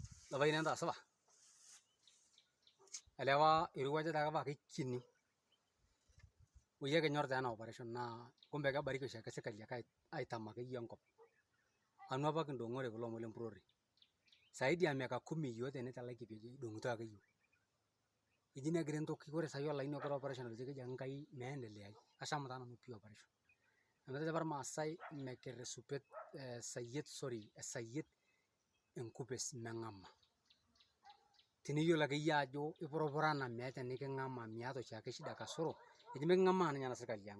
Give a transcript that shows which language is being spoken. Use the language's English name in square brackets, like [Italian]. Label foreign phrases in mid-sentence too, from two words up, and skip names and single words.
[Masai] Labai nenda asaba. Elewa irowuaja taake kini. Oye kinyor taa ena operation naa kumbe kebariki oshiake sirkali aitam akeyie enkop. Anu apa kindong'ore kulo omon lempurore. [Swahili] Saidi ya miaka 10 [Masai] iyiok tenitalakie idong'ito ake iyiok. Eji negira entoki ore sai olaini ogira operation keji ake Enkai meendelea. Asham taa nanu pii operation. Etejo apa irmaasai mekir esupet esayiet enkupes meng'ama. Teniyiolo akeyie ajo ipurupurana meeta eniking'ama miata oshiake [Swahili] shida kasoro, [Masai] eji miking'amaa ninye ena sirkali ang'.